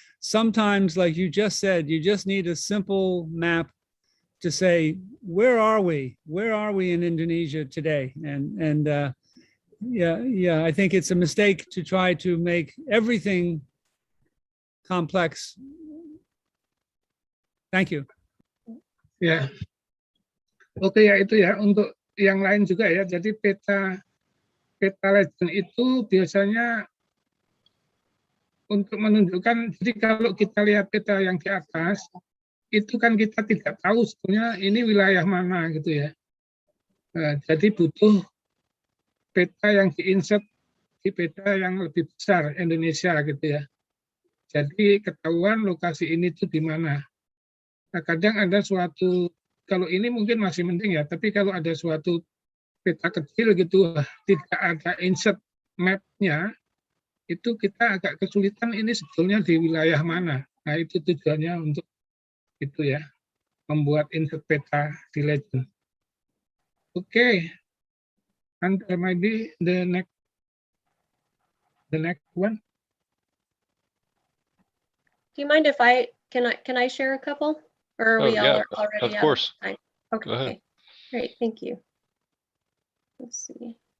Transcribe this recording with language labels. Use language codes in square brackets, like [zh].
[en] Sometimes, like you just said, you just need a simple map to say, where are we? Where are we in Indonesia today? And yeah, I think it's a mistake to try to make everything complex. Thank you. [id] Ya, oke ya itu ya untuk yang lain juga ya. Jadi peta legend itu biasanya untuk menunjukkan. Jadi kalau kita lihat peta yang di atas, itu kan kita tidak tahu sebetulnya ini wilayah mana gitu ya. Nah, jadi butuh peta yang diinsert di peta yang lebih besar Indonesia gitu ya. Jadi ketahuan lokasi ini tuh di mana. Nah, kadang ada suatu, kalau ini mungkin masih mending ya, tapi kalau ada suatu peta kecil gitu, tidak ada insert map-nya, itu kita agak kesulitan ini sebetulnya di wilayah mana. Nah, itu tujuannya untuk itu ya, membuat insert peta di legend. [en] Oke, and there might be the next one. Do you mind if can I share a couple? Or are we all already of course. out of time? Okay. Go ahead. Great, thank you. Let's see.